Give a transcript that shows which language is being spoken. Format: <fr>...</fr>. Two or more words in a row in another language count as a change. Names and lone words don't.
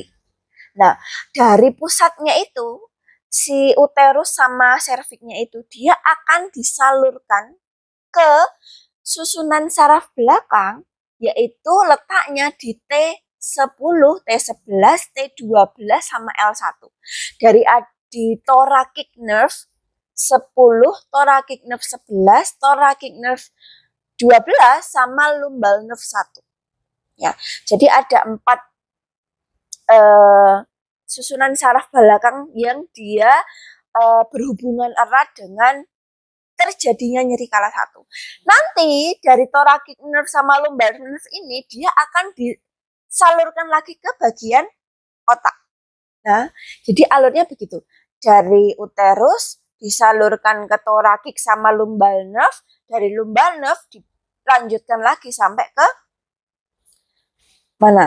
<id>Nah, dari pusatnya itu si uterus sama serviksnya itu dia akan disalurkan ke susunan saraf belakang, yaitu letaknya di T10, T11, T12 sama L1. Di</id> <en>thoracic nerve 10, thoracic nerve 11, thoracic nerve 12</en> <id>sama lumbal nerve 1. Ya, jadi ada 4 susunan saraf belakang yang dia berhubungan erat dengan terjadinya nyeri kala 1. Nanti dari</id> <en>thoracic nerve</en> <id>sama</id> <en>lumbar nerve</en> <id>ini dia akan disalurkan lagi ke bagian otak. Nah, jadi alurnya begitu. Dari uterus disalurkan ke thoracic sama</id> <en>lumbal nerve,</en> <id>dari</id> <en>lumbal nerve</en> <id>dilanjutkan lagi sampai ke mana?</id>